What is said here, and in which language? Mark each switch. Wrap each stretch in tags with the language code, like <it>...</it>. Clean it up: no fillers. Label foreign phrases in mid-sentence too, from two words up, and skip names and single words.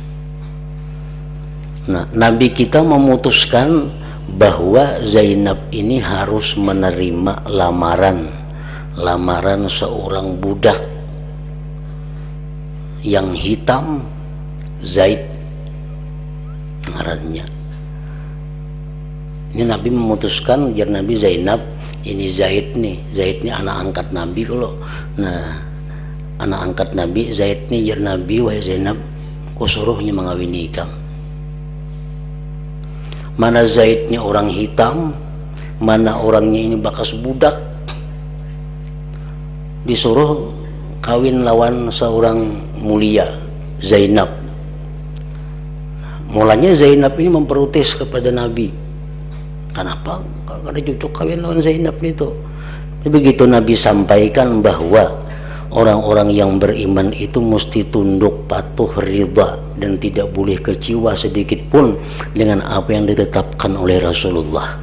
<id>Nah, Nabi kita memutuskan bahwa Zainab ini harus menerima lamaran seorang budak yang hitam, Zaid ngarannya. Ini Nabi memutuskan biar Nabi Zainab, ini Zaid nih anak angkat Nabi kalau. Nah, anak angkat Nabi Zaid nih biar Nabi, wahai Zainab, ku suruhnya mengawini ikam. Mana Zaid nih orang hitam, mana orangnya ini bakas budak, disuruh kawin lawan seorang mulia, Zainab. Mulanya Zainab ini memprotes kepada Nabi. Kenapa? Karena cocok kawin lawan Zainab itu. Begitu Nabi sampaikan bahwa orang-orang yang beriman itu mesti tunduk, patuh, ridha, dan tidak boleh kecewa sedikit pun dengan apa yang ditetapkan oleh Rasulullah.</id>